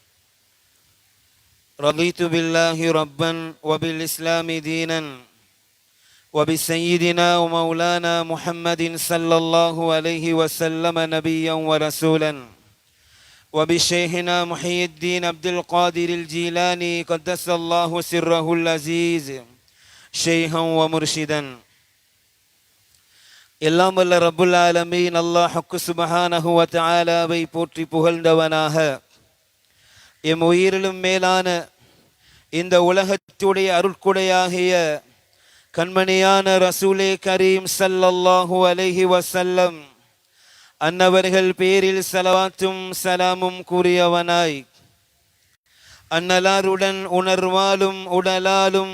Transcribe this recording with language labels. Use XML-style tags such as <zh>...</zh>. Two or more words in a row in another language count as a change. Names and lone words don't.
<ar>رضيت بالله ربا وبالإسلام دينا وبسيدنا ومولانا محمد صلى الله عليه وسلم نبيا ورسولا وبشيخنا محي الدين عبد القادر الجيلاني قدس الله سره العزيز شيخا ومرشدا.</ar> <ta>எல்லாம் வல்ல</ta> <ar>رب العالمين الله سبحانه وتعالى</ar> <ta>போற்றி புகழ்ந்தவனாக எம் உயிரிலும் மேலான இந்த உலகத்துடைய அருட்குடையாகிய கண்மணியான</ta> <ar>رسول كريم صلى الله عليه وسلم</ar> <ta>அன்னவர்கள் பேரில் ஸலவாத்தும் ஸலாமும் கூறியவனாய் அன்னலாருடன் உணர்வாலும் உடலாலும்</ta>